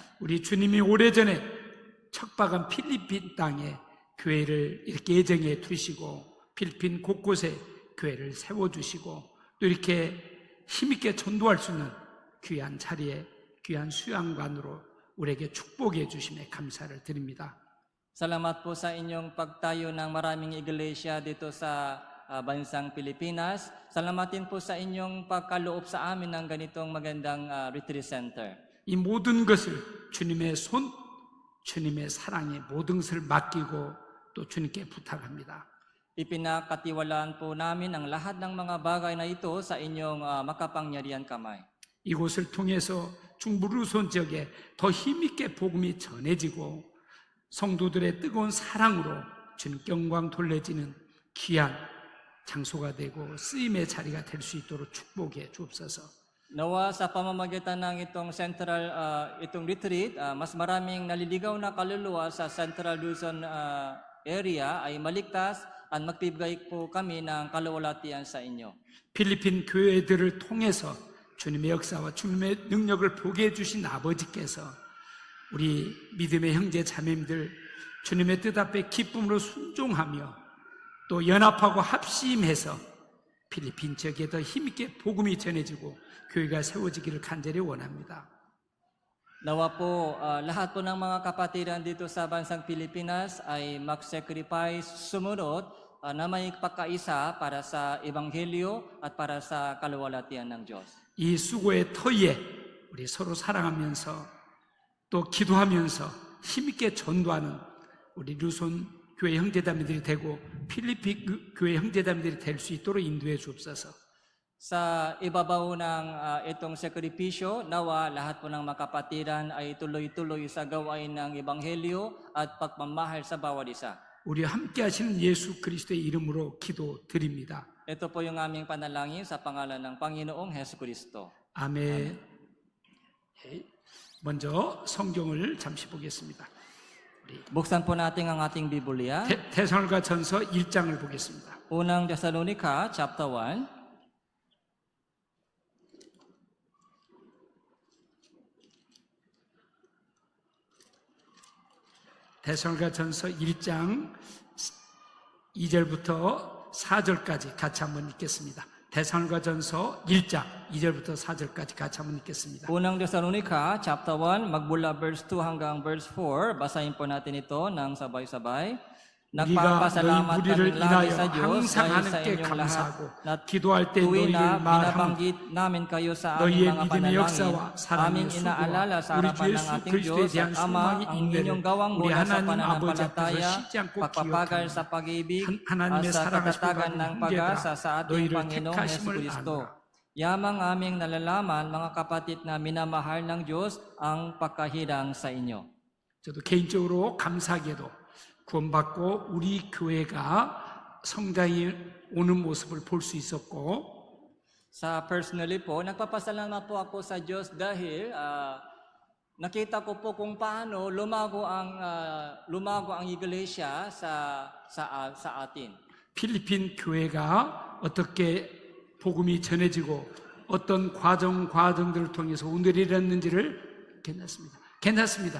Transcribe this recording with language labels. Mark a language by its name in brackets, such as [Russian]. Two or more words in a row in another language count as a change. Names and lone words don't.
[Korean] 우리 주님이 오래전에 척박한 필리핀 땅에 교회를 이렇게 예정해 두시고 필리핀 곳곳에 교회를 세워주시고 또 이렇게 힘있게 전도할 수 있는 귀한 자리에 귀한 수양관으로 우리에게 축복해 주심에 감사를 드립니다. [Filipino] Salamat po sa inyong pagtayo ng maraming iglesia dito sa bansang Pilipinas. Salamatin po sa inyong pagkaloob sa amin ng ganitong magandang [English] retreat center. [Korean] 이 모든 것을 주님의 손, 주님의 사랑에 모든 것을 맡기고 또 주님께 부탁합니다. [Filipino] Ipinakatiwalaan po namin ang lahat ng mga bagay na ito sa inyong makapangyarihan kamay. [Korean] 이곳을 통해서 중부 루손 지역에 더 힘있게 복음이 전해지고 성도들의 뜨거운 사랑으로 주님께 영광 돌려지는 귀한 장소가 되고 쓰임의 자리가 될 수 있도록 축복해 주옵소서. [Filipino] Nawa sa pamamagitan ng itong retreat, mas maraming naliligaw na kaluluwa sa Central Luzon area ay maligtas at magbibigay po kami ng kaluwalhatian sa inyo. [Korean] 필리핀 교회들을 통해서 주님의 역사와 주님의 능력을 보게 해주신 아버지께서 우리 믿음의 형제 자매님들 주님의 뜻 앞에 기쁨으로 순종하며 또 연합하고 합심해서 필리핀 지역에 더 힘있게 복음이 전해지고 교회가 세워지기를 간절히 원합니다. [Filipino] Nawa po lahat po ng mga kapatiran dito sa bansang Pilipinas ay mag-sacrifice sumunod na may pagkaisa para sa ebanghelyo at para sa kaluwalhatian ng Diyos. [Korean] 이 수고의 터위에 우리 서로 사랑하면서 또 기도하면서 힘있게 전도하는 우리 루손 교회 형제자매들이 되고 필리핀 교회 형제자매들이 될 수 있도록 인도해 주옵소서. [Filipino] Sa ibabaw ng itong sakripisyo, nawa lahat po ng makapatiran ay tuloy-tuloy sa gawain ng ebanghelyo at pagmamahal sa bawat isa. [Korean] 우리 함께 하시는 예수 그리스도의 이름으로 기도드립니다. [Filipino] Ito po yung aming panalangin sa pangalan ng Panginoong Hesukristo. [Korean] 아멘. 먼저 성경을 잠시 보겠습니다. [Filipino] Buksan po natin ang ating Biblia. [Korean] 데살로니가전서 1장을 보겠습니다. [Filipino] Unang Thessalonica, chapter 1. [Korean] 데살로니가전서 1장 2절부터 4절까지 같이 한번 읽겠습니다. 데살로니가전서 1장 2절부터 4절까지 같이 한번 읽겠습니다. [Filipino] Unang Thessalonica, chapter 1, magmula verse 2 hanggang verse 4. Basahin po natin ito ng sabay-sabay. [Korean] 우리가 [Filipino] Nagpapasalamat [Korean] 너희 무리를 [Filipino] kami lagi [Korean] 인하여 [Filipino] sa Diyos [Korean] 항상 [Filipino] dahil sa [Korean] 하나님께 [Filipino] inyong lahat [Korean] 감사하고 [Filipino] na [Korean] 기도할 때 [Filipino] tuwi [Korean] 너희를 [Filipino] na [Korean] 말함 [Filipino] binabanggit namin kayo sa [Korean] 너희의 [Filipino] aming mga [Korean] 믿음의 [Filipino] panalangin. [Korean] 역사와 사랑의 [Filipino] Aming inaalala [Korean] 수고와 [Filipino] sa [Korean] 우리 주 [Filipino] harapan ng [Korean] 예수 [Filipino] ating [Korean] 그리스도에 [Filipino] Diyos [Korean] 대한 [Filipino] at Ama [Korean] 소망의 [Filipino] ang [Korean] 인내를 [Filipino] inyong gawang [Korean] 우리 [Filipino] mula sa [Korean] 하나님 아버지 [Filipino] pananampalataya, [Korean] 앞에서 쉬지 않고 [Filipino] pagpapagal [Korean] 기억하며 [Filipino] sa pag-ibig [Korean] 하나님의 [Filipino] at sa [Korean] 사랑하시고 [Filipino] katatagan ng pag-asa sa ating [Korean] 너희를 [Filipino] Panginoong [Korean] 택하심을 [Filipino] Hesukristo. [Korean] 아노라. [Filipino] Yamang aming nalalaman, mga kapatid na minamahal ng Diyos ang pagkahirang sa inyo. [Korean] 저도 개인적으로 감사하게도 구원받고 우리 교회가 성장이 오는 모습을 볼 수 있었고 [Filipino] Sa personally po, nagpapasalamat po ako sa Diyos dahil nakita ko po kung paano lumago ang iglesia sa atin. [Korean] 필리핀 교회가 어떻게 복음이 전해지고 어떤 과정들을 통해서 오늘이 이랬는지를 괜찮습니다.